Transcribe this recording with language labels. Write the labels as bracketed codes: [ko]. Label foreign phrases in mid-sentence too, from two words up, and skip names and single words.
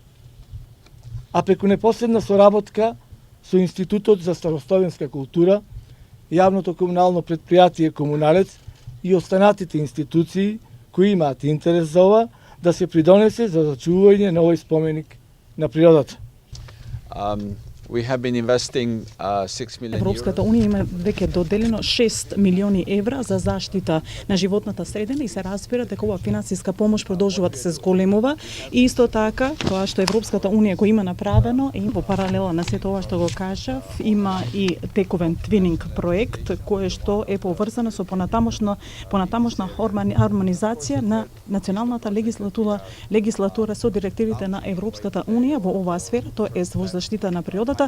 [mk] А преку непосредна соработка со Институтот за старостојанска култура, јавното комунално претпријатие Комуналец и останатите институции кои имаат интерес за ова, да се придонесе за зачувување на овој споменик на природата. [en] We have been investing 6 million [mk] Европската унија има веќе доделено 6 милиони евра за заштита на животната средина и се разбира дека оваа финансиска помош продолжува да се зголемува и исто така тоа што Европската унија го има направено и во паралела на сето ова што го кажав, има и тековен твининг проект кој што е поврзано со понатамошна хармонизација на националната легислатура со директивите на Европската унија во оваа сфера, тоа е во заштита на природата.